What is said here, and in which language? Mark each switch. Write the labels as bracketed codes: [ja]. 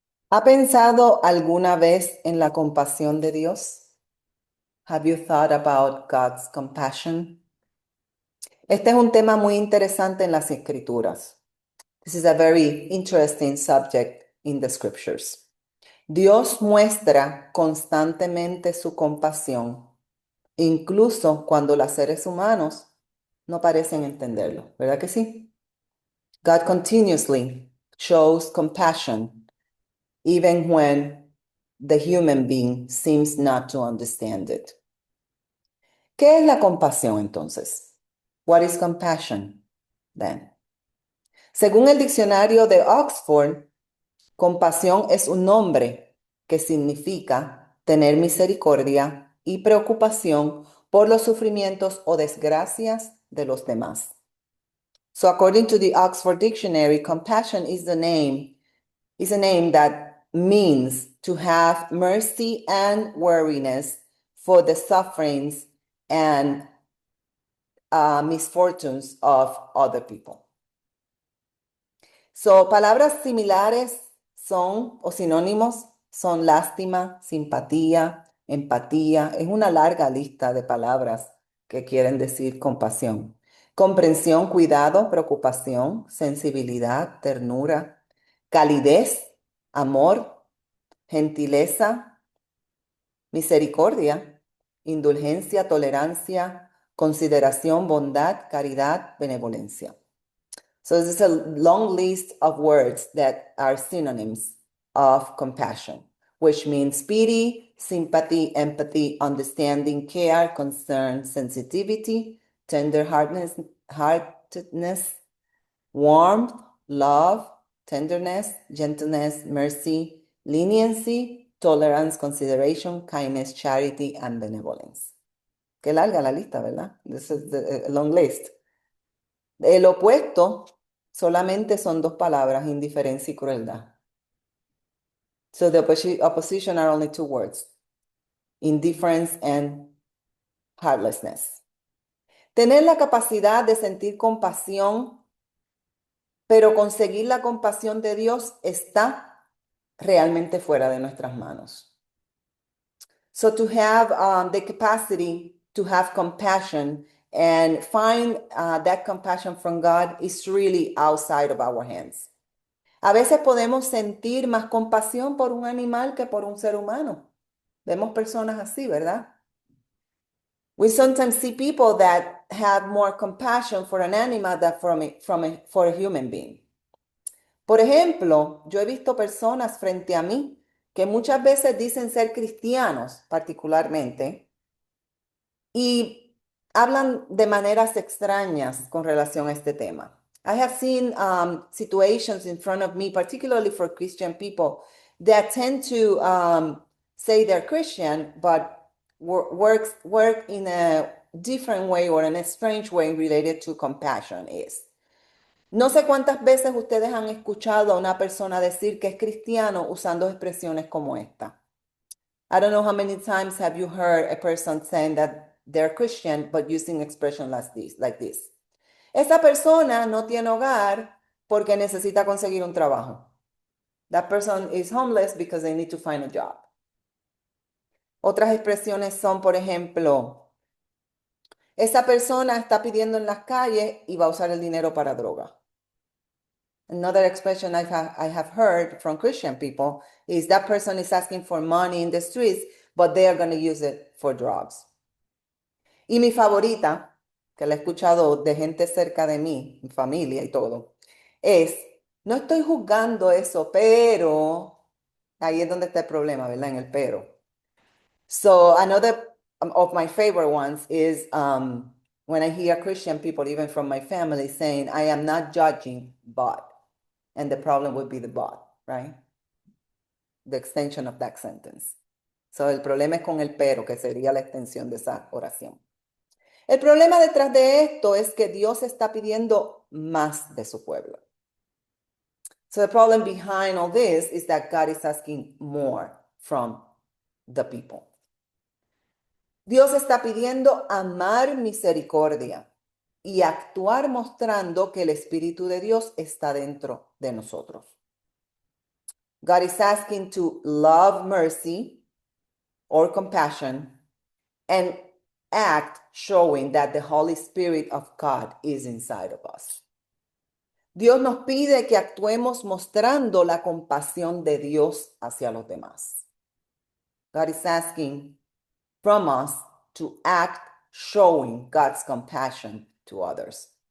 [es] ¿Ha pensado alguna vez en la compasión de Dios? [en] Have you thought about God's compassion? [es] Este es un tema muy interesante en las Escrituras. [en] This is a very interesting subject in the scriptures. [es] Dios muestra constantemente su compasión, incluso cuando los seres humanos no parecen entenderlo, ¿verdad que sí? [en] God continuously shows compassion even when the human being seems not to understand it. [es] ¿Qué es la compasión entonces? [en] What is compassion then? [es] Según el diccionario de Oxford, compasión es un nombre que significa tener misericordia y preocupación por los sufrimientos o desgracias de los demás. [en] So according to the Oxford Dictionary, compassion is a name that means to have mercy and weariness for the sufferings and misfortunes of other people. [es] So, palabras similares son, o sinónimos, son lástima, simpatía, empatía. Es una larga lista de palabras que quieren decir compasión. Comprensión, cuidado, preocupación, sensibilidad, ternura, calidez, amor, gentileza, misericordia, indulgencia, tolerancia, consideración, bondad, caridad, benevolencia. [en] So this is a long list of words that are synonyms of compassion, which means pity, sympathy, empathy, understanding, care, concern, sensitivity, tender-heartedness, warmth, love, tenderness, gentleness, mercy, leniency, tolerance, consideration, kindness, charity, and benevolence. [es] Qué larga la lista, ¿verdad? [en] This is a long list. [es] El opuesto solamente son dos palabras, indiferencia y crueldad. [en] So the opposition are only two words, indifference and heartlessness. [es] Tener la capacidad de sentir compasión, pero conseguir la compasión de Dios está realmente fuera de nuestras manos. [en] So to have the capacity to have compassion and find that compassion from God is really outside of our hands. [es] A veces podemos sentir más compasión por un animal que por un ser humano. Vemos personas así, ¿verdad? [en] We sometimes see people that have more compassion for an animal than for a human being. [es] Por ejemplo, yo he visto personas frente a mí que muchas veces dicen ser cristianos, particularmente, y hablan de maneras extrañas con relación a este tema. [en] I have seen situations in front of me, particularly for Christian people, that tend to say they're Christian, but work in a different way or in a strange way related to compassion is. [es] No sé cuántas veces ustedes han escuchado a una persona decir que es cristiano usando expresiones como esta. [en] I don't know how many times have you heard a person saying that they're Christian but using expression like this. [es] Esa persona no tiene hogar porque necesita conseguir un trabajo. [en] That person is homeless because they need to find a job. [es] Otras expresiones son, por ejemplo, esa persona está pidiendo en las calles y va a usar el dinero para droga. [en] Another expression I have heard from Christian people is that person is asking for money in the streets, but they are going to use it for drugs. [es] Y mi favorita, que la he escuchado de gente cerca de mí, mi familia y todo, es, no estoy juzgando eso, pero, ahí es donde está el problema, ¿verdad? En el pero. [en] So another of my favorite ones is when I hear Christian people, even from my family, saying, I am not judging, but. And the problem would be the but, right? The extension of that sentence. [es] So el problema es con el pero, que sería la extensión de esa oración. El problema detrás de esto es que Dios está pidiendo más de su pueblo. [en] So the problem behind all this is that God is asking more from the people. [es] Dios está pidiendo amar misericordia y actuar mostrando que el Espíritu de Dios está dentro de nosotros. [en] God is asking to love mercy or compassion and act showing that the Holy Spirit of God is inside of us. [es] Dios nos pide que actuemos mostrando la compasión de Dios hacia los demás. [en] God is asking from us to act showing God's compassion to others.